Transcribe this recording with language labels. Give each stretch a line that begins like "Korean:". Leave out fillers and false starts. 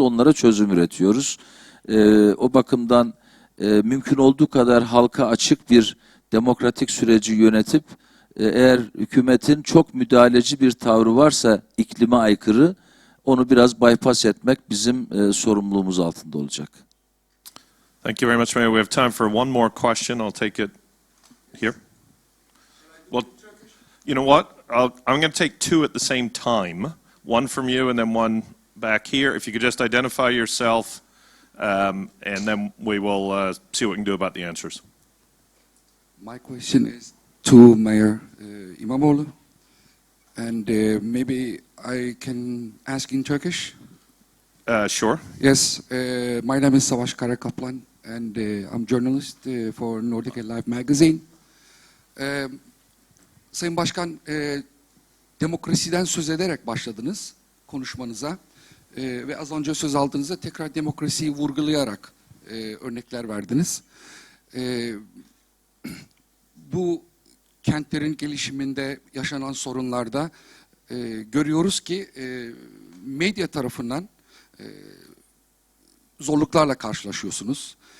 Turkish: Onlara çözüm üretiyoruz. O bakımdan mümkün olduğu kadar halka açık bir demokratik süreci yönetip eğer hükümetin çok müdahaleci bir tavrı varsa iklime aykırı onu biraz bypass etmek bizim sorumluluğumuz altında olacak.
English: Thank you very much, Mayor. We have time for one more question. I'll take it here. Well, you know what? I'm going to take two at the same time. One from you and then one back here. If you could just identify yourself, and then we will see what we can do about the answers. My question is to Mayor İmamoğlu, and maybe I can ask in Turkish. Sure. Yes, my name is Savaş Karakaplan, and I'm journalist for Nordic Life magazine.
Turkish: Sayın Başkan, demokrasiden söz ederek başladınız konuşmanıza ve az önce söz aldığınızda tekrar demokrasiyi vurgulayarak örnekler verdiniz. Bu kentlerin gelişiminde yaşanan sorunlarda görüyoruz ki medya tarafından zorluklarla karşılaşıyorsunuz.